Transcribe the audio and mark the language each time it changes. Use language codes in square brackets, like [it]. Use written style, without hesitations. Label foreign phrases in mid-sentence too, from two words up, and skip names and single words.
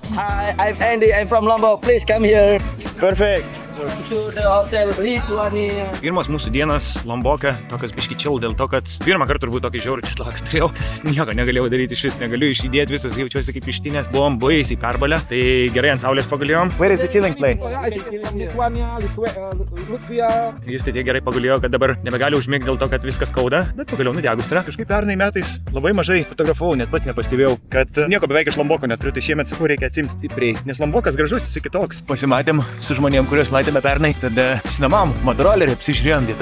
[en] Hi, I'm Andy. I'm from Lombok. Please come here Perfect. to the hotel Lithuania. [lt] Pirmos mūsų dienos Lomboke, tokios biški chill dėl to, kad pirmą kartą turbūt tokį žiaurų čiatlagą turėjau, kad nieko negalėjau daryti iš vis, negaliu išjudėti, visas jaučiuosi kaip ištinės, buvom baisiai perbalę, tai gerai ant saulės pagulėjom. [en] Where is the chilling place? Lithuania, Latvia. [lt] Jis tai tiek gerai pagulėjo, kad dabar nebegali užmigti dėl to, kad viskas skauda, bet pagaliau nudegus yra. Kažkaip pernai metais labai mažai fotografavau, net pats nepastebėjau, kad nieko beveik iš Lomboko neturiu, tai šiemet sakau reikia atsimti stipriai, nes Lombokas gražus, jis kitoks. Pasimatėm su žmonėm, kuriuos matėme pernai, tada sinamam, motorolerį, apsižiūrėjom vietą.